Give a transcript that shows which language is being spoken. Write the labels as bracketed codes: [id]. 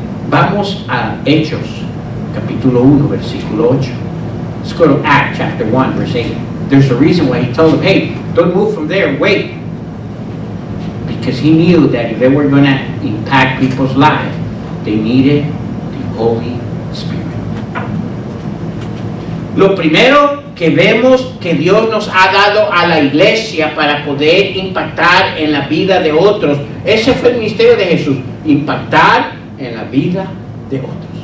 [es] Vamos a Hechos, capítulo 1, versículo 8. [en] Let's go to Acts chapter 1, verse 8. There's a reason why he told them, hey, don't move from there, wait. Because he knew that if they were going to impact people's lives, they needed the Holy Spirit. [es] Lo primero que vemos que Dios nos ha dado a la iglesia para poder impactar en la vida de otros, ese fue el ministerio de Jesús, impactar en la vida de otros.